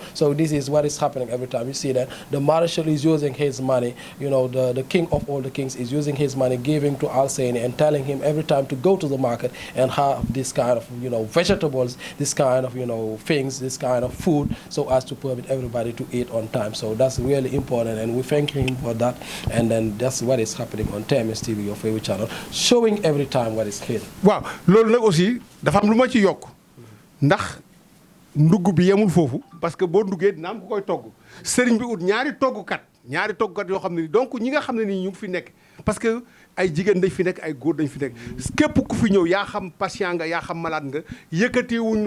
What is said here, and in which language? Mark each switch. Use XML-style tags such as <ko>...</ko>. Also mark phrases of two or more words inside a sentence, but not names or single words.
<en>So this is what is happening every time. You see that the Marshal is using his money, you know, the king of all the kings is using his money, giving to Al-Saini and telling him every time to go to the market and have this kind of, you know, vegetables, this kind of, you know, things, this kind of food so as to permit everybody to eat on time. So that's really important and we thank him for that. And then that's what is happening on TMS TV, your favorite channel, showing every time what is here.</en> <wo>waaw loolu nag aussi dafa am lu ma ci yokk ndax ndugg bi yemul foofu parce que boo nduggee dina am ku koy togg sëriñ bi ut ñaari toggkat yoo xam ne ni donc ñi nga xam ne nii ñu ngi fi nekk parce que ay jigéen dañ fi nekk ay góor dañ fi nekk képp ku fi ñëw yaa xam patient nga yaa xam malade nga yëkkatiwuñ</wo>